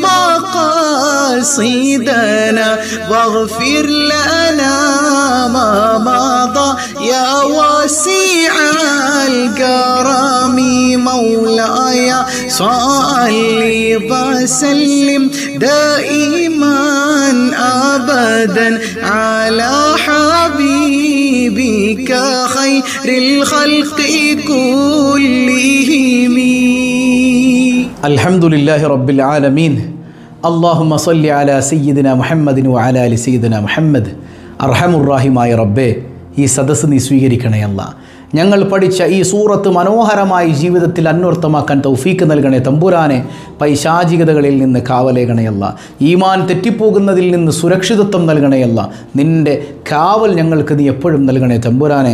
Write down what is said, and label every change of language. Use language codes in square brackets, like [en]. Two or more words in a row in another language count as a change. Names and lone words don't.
[ar] مقاصدنا واغفر لنا ما مضى يا واسع الكرم مولاي صل وسلم دائما أبدا على حبيبك خير الخلق كلهم. الحمد لله رب العالمين. اللهم صل على سيدنا محمد وعلى آل سيدنا محمد. [ml] അർഹമുറാഹിമായ റബ്ബേ, ഈ സദസ്സ് നീ സ്വീകരിക്കണേ അല്ലാ. ഞങ്ങൾ പഠിച്ച ഈ സൂറത്ത് മനോഹരമായി ജീവിതത്തിൽ അന്വർത്ഥമാക്കാൻ തൗഫീക്ക് നൽകണേ തമ്പുരാനെ. പൈശാചികതകളിൽ നിന്ന് കാവലേകണയല്ല, ഈമാൻ തെറ്റിപ്പോകുന്നതിൽ നിന്ന് സുരക്ഷിതത്വം നൽകണയല്ല. നിൻ്റെ കാവൽ ഞങ്ങൾക്ക് നീ എപ്പോഴും നൽകണേ തമ്പുരാനെ.